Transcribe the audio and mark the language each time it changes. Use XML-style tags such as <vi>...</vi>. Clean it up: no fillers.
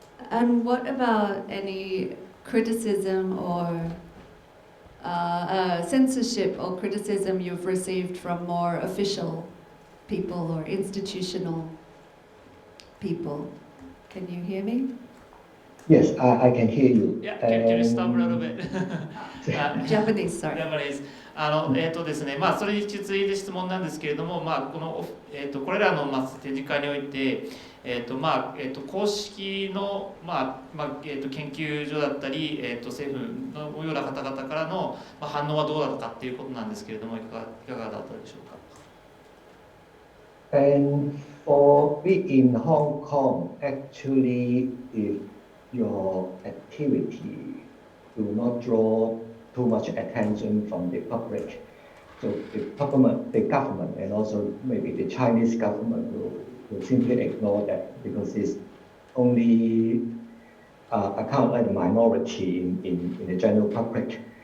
<en>And what about any criticism or censorship or criticism you've received from more official people or institutional people? Can you hear me? Yes, I can hear you. Yeah, can you stop a little bit? Japanese, sorry. Japanese.</en> <ja>ですね、それに続いて質問なんですけれども、これらの展示会において、公式の、研究所だったり、政府のような方々からの、反応はどうだったかっていうことなんですけれども、いかがだったでしょうか。</ja> <en>And for we in Hong Kong, actually, if your activity do not draw too much attention from the public, so the government and also maybe the Chinese government will simply ignore that because it's only account like the minority in the general public.</en>